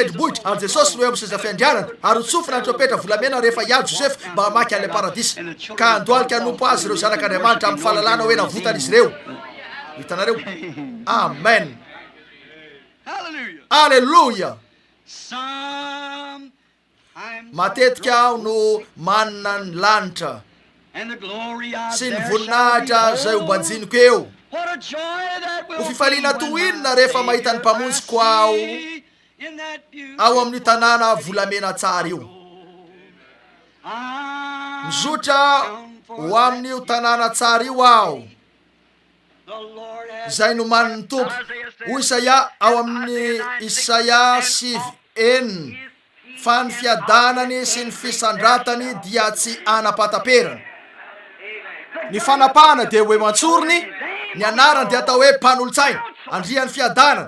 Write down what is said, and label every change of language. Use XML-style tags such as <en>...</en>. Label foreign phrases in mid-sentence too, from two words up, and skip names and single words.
<mg>tendrombohitra ary jesosy no eo amin'ny seza fiandrianana ary hotsofina ny tropetra volamena rehefa iady josefy mba hamaky an'ilay paradisa ka andoalika hanompo azy ireo zanak'andriamanitra amin'ny fahalalana hoe navotana izy ireo hitanareo amen alleloia matetika aho no manina ny lanitra sy ny voninahitra zay ho banjiniko eo</mg> <en>What a joy that will</en> <mg>ho fifaliana</mg> <en>be when</en> <mg>toinona my rehefa mahita ny Savior mpamonjiko I ao</mg> <en>see in that</en> <mg>ao amin'ny beautiful tanàna volamena tsara io. I'm Mizotra</mg> <en>bound for</en> <mg>ho that amin'io tanàna tsara io aho.</mg> <en>the Lord has</en> <mg>Zay no maniny ny tompo. Ho Isaia ao amin'ny Isaia 9:4, fa ny fiadanany sy ny fisandratany dia tsy anapataperana. Ny fanapahana dia hoe mantsorony, ny anarany dia atao hoe mpanolotsaina, andrian'ny fiadanana.</mg>